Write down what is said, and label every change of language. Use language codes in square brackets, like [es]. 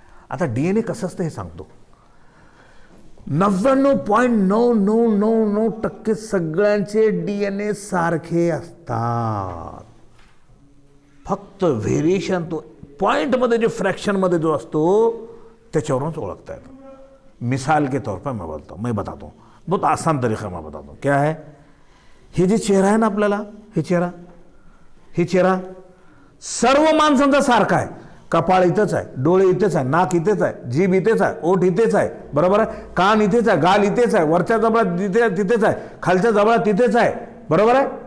[mr] आता डीएनए कसं असतं हे सांगतो। 99.9999% सगळ्यांचे डीएनए सारखे असतात, फक्त व्हेरिएशन तो पॉइंट मध्ये जो फ्रैक्शन मध्ये जो असतो त्याच्यावरूनच ओळखता येतं। [hi] मिसाल के तौर पर मैं बताता हूँ, बहुत आसान तरीका मैं बताता हूँ। क्या है? [mr] हे जे चेहरा आहे ना आपल्याला, हे चेहरा सर्व माणसांचा सारखा आहे। कपाळ इथेच आहे, डोळे इथेच आहे, नाक इथेच आहे, जीभ इथेच आहे, ओठ इथेच आहे, बरोबर आहे? कान इथेच आहे, गाल इथेच आहे, वरच्या जबडा तिथेच आहे, खालच्या जबडा तिथेच आहे, बरोबर आहे?